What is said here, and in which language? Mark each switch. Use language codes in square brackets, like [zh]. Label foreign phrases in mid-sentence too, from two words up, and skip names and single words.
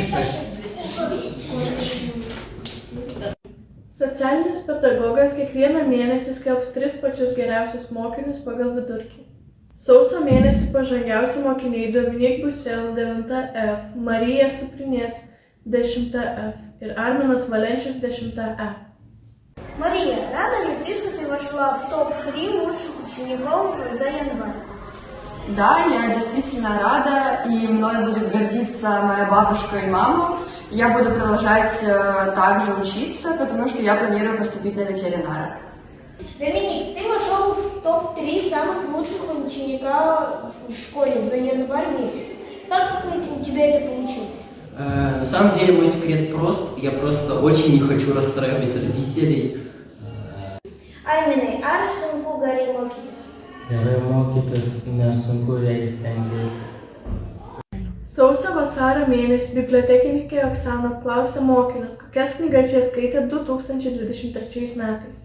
[lt] Socialinis pedagogas kiekvieną mėnesį skelbs 3 pačius geriausius mokinius pagal vidurkį. Sausio mėnesį pažangiausi mokiniai Dominik Busel 9F, Marija Suprinec 10F ir Arminas Валенчис 10E. [ru] Мария, рада ли ты, что ты вошла в топ-3 лучших учеников за январь? Да, я действительно рада, и мной будет гордиться моя бабушка и мама. Я буду продолжать также учиться, потому что я планирую поступить на ветеринара. Доминик, ты вошел в топ-3 самых лучших ученика в школе за январь месяц. Как у тебя это получилось? На самом деле мой секрет прост. Я просто очень не хочу расстраивать родителей. [lt] Arminai, ar sunku gerai mokytis? Gerai mokytis nesunku, jei stengiasi. Sausio-vasario mėnesį bibliotekininkė Oksana apklausė mokinius, kokias knygas jie skaitė 2023 metais.